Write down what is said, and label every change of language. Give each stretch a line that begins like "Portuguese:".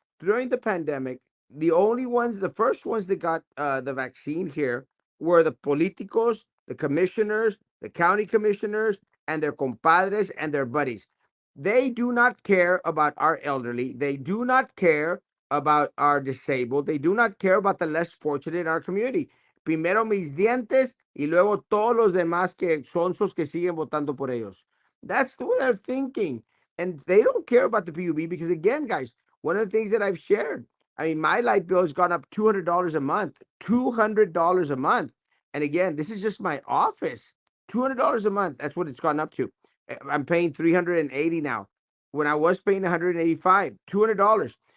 English: During the pandemic, the first ones that got the vaccine here were the politicos, the commissioners, the county commissioners, and their compadres and their buddies. They do not care about our elderly. They do not care about our disabled. They do not care about the less fortunate in our community.
Spanish: Primero mis dientes y luego todos los demás que sonsos que siguen votando por ellos.
English: That's what they're thinking. And they don't care about the PUB because, again, guys, one of the things that I've shared, I mean, my light bill has gone up $200 a month, $200 a month. And again, this is just my office, $200 a month. That's what it's gone up to. I'm paying 380 now. When I was paying 185, $200.